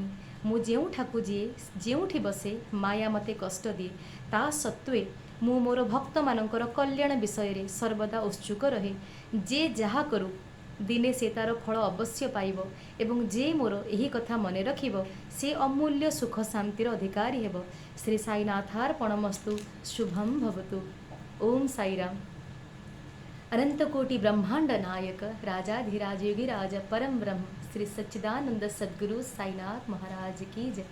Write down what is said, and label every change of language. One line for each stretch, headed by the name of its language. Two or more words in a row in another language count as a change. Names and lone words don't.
Odia: ମୁ ଯେଉଁଠାକୁ ଯିଏ ଯେଉଁଠି ବସେ ମାୟା ମତେ କଷ୍ଟ ଦିଏ, ତା ସତ୍ତ୍ୱେ ମୁ ମୋର ଭକ୍ତ ମାନଙ୍କର କଲ୍ୟାଣ ବିଷୟ ରେ ସର୍ବଦା ଉତ୍ସୁକ ରହେ। ଯେ ଯାହା କରୁ ଦିନେ ସେ ତାର ଫଳ ଅବଶ୍ୟ ପାଇବ ଏବଂ ଯେ ମୋର ଏହି କଥା ମନେ ରଖିବ ସେ ଅମୂଲ୍ୟ ସୁଖ ଶାନ୍ତିର ଅଧିକାରୀ ହେବ।
Sanskrit: श्री साईनाथार्पणमस्तु। शुभम भवतु। ओम साईराम।
Hindi: अनंत कोटि ब्रह्मांड नायक राजाधिराज योगिराज परम ब्रह्म श्री सच्चिदानंद सद्गुरु साईनाथ महाराज की जय।